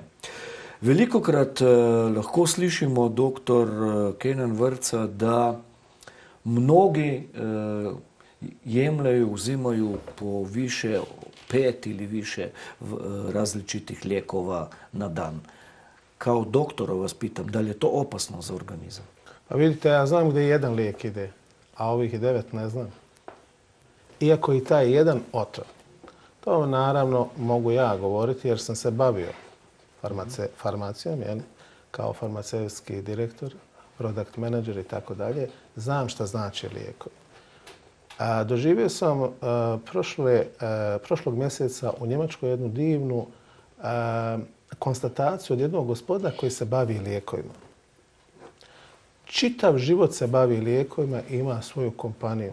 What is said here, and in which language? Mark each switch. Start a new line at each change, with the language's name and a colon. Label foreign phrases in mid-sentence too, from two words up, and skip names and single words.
Slovenian: Velikokrat lahko slišimo, dr.
Bosnian: Kenan Vrca, da mnogi jemljajo, vzimajo po više 5 ili više različitih lijekova na dan. Kao doktora vas pitam, da li je to opasno za organizam? Pa vidite, ja znam gdje jedan lijek ide, a ovih 9 ne znam. Iako i taj jedan otrov. To naravno mogu ja govoriti jer sam se bavio farmacijom, kao farmaceutski direktor,
English: product manager
Bosnian: i tako dalje. Znam šta znači lijekovi. Doživio sam prošlog mjeseca u Njemačkoj jednu divnu konstataciju od jednog gospodina koji se bavi lijekovima. Čitav život se bavi lijekovima i ima svoju kompaniju.